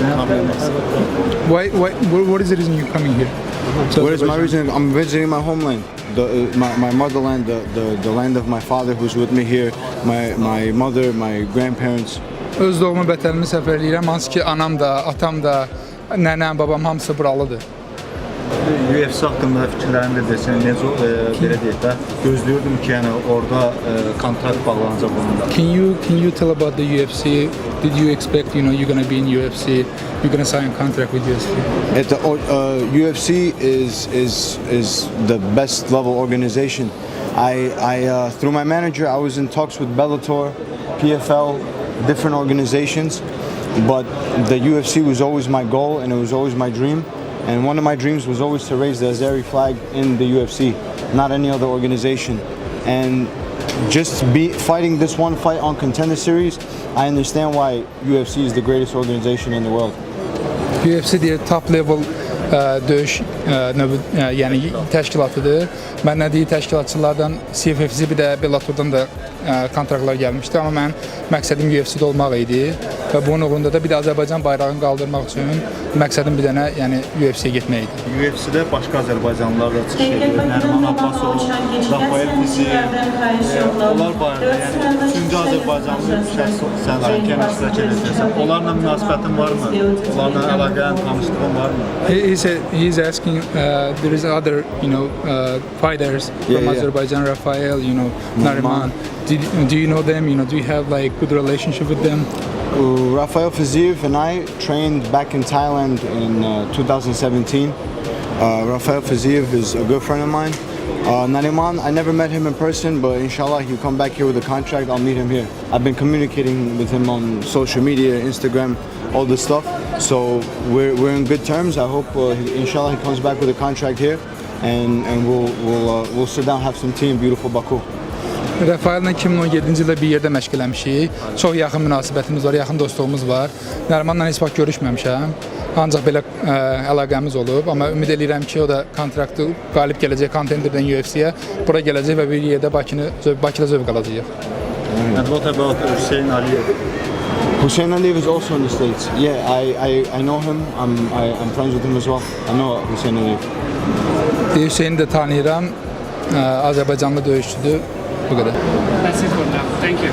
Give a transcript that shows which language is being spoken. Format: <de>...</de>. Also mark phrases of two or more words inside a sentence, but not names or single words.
<en>What is the reason you're coming here? What is my reason? I'm visiting my homeland, my motherland, the land of my father who's with me here, my mother, my grandparents.</en> <az>Öz doğma vətənimi səfərləyirəm, hansı ki anam da, atam da, nənəm, babam hamısı buralıdır. UFC haqqında fikirlərini də desən, necə belə deyək də, gözləyirdim ki, yəni orada kontrakt bağlanacaq onunla.</az> <en>Can you tell about the UFC? Did you expect, you're going to be in UFC, you're going to sign a contract with UFC? UFC is the best level organization. I through my manager, I was in talks with Bellator, PFL, different organizations, but the UFC was always my goal and it was always my dream. And one of my dreams was always to raise the Azeri flag in the UFC, not any other organization. And just fighting this one fight on Contender Series, I understand why UFC is the greatest organization in the world.</en> <az>UFC deyir</az> <en>top level</en> <az>döyüş yəni təşkilatıdır. Mən nə deyir təşkilatçılardan CFFC bir də Bellatordan da kontraktlar gəlmişdi, amma mən məqsədim UFC-də olmaq idi və bunun uğrunda da bir də Azərbaycan bayrağını qaldırmaq üçün məqsədim bir dənə yəni UFC-yə getmək idi. UFC-də başqa Azərbaycanlılar da çıxış edir. Nərman Abbasov, Rafael Fizi, onlar barədə, yəni üçüncü Azərbaycanlı şəxs sən Türkiyənin iştirak edəcəksən. Onlarla münasibətin varmı? Onlarla əlaqən, tanışlığın varmı?</az> <en>He's asking, there is other, fighters from Azerbaijan, Rafael, Nariman. Do you know them? Do you have like good relationship with them? Rafael Fiziev and I trained back in Thailand in 2017. Rafael Fiziev is a good friend of mine. Nariman, I never met him in person, but inshallah he'll come back here with a contract. I'll meet him here. I've been communicating with him on social media, Instagram, all this stuff. So we're in good terms. I hope inshallah he comes back with a contract here, and we'll sit down, have some tea in beautiful Baku.</en> <az>Rafael'la 2017-ci ildə bir yerdə məşq eləmişik. Çox yaxın münasibətimiz var, yaxın dostluğumuz var. Nərimanla heç vaxt görüşməmişəm. Ancaq belə əlaqəmiz olub, amma ümid edirəm ki, o da kontraktı qalib gələcək kontenderdən UFC-yə, bura gələcək və bir yerdə Bakıda zövq alacaq.</az> <en>And what about Hussein Aliyev? Hussein Aliyev is also in the States. Yeah, I know him. I'm friends with him as well. I know Hussein Aliyev.</en> <az>Hüseyni də tanıyıram. Azərbaycanlı döyüşçüdür. Bu qədər.</az> <en>That's it for now. Thank you.</en>